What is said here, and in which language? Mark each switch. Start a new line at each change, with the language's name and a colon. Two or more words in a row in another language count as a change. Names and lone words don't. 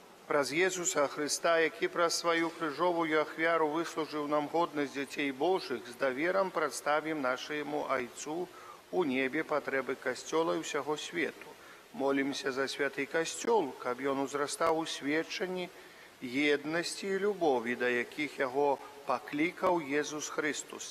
Belarusian: Праз Єсуса Христа, який праз свою крыжовую ахвяру выслужыў нам годнасць дзяцей Божых, з даверам прадставім нашаму Айцу у небе патрэбы касцёла і ўсяго свету. Молімся за святы касцёл, каб ён узрастаў у сведчанні еднасці і любові, да якіх яго паклікаў Езус Христус.